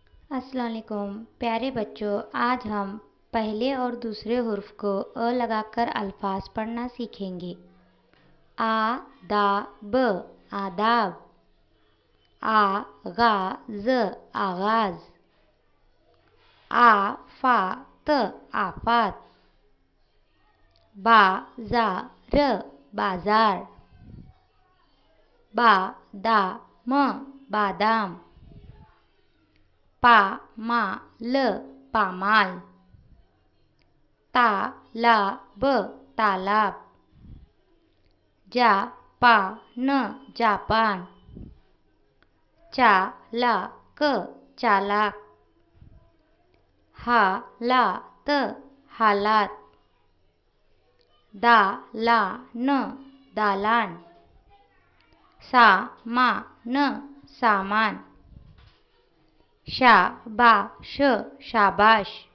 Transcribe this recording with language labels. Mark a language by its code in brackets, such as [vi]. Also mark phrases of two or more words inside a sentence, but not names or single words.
[ur] السلام علیکم پیارے بچو۔ آج ہم پہلے اور دوسرے حروف کو ا لگا کر الفاظ پڑھنا سیکھیں گے. آ دا ب آداب، آغاز آغاز، آ فا ت آفات، با جا ر بازار، با دا م بادام، پا ما ل پامال, تا لا ب تالاب، جا پا ن جاپان، چا لا ک چالاک, حا لا ت حالات، دا لا ن دالان، سا ما ن سامان، شا با ش شاباش,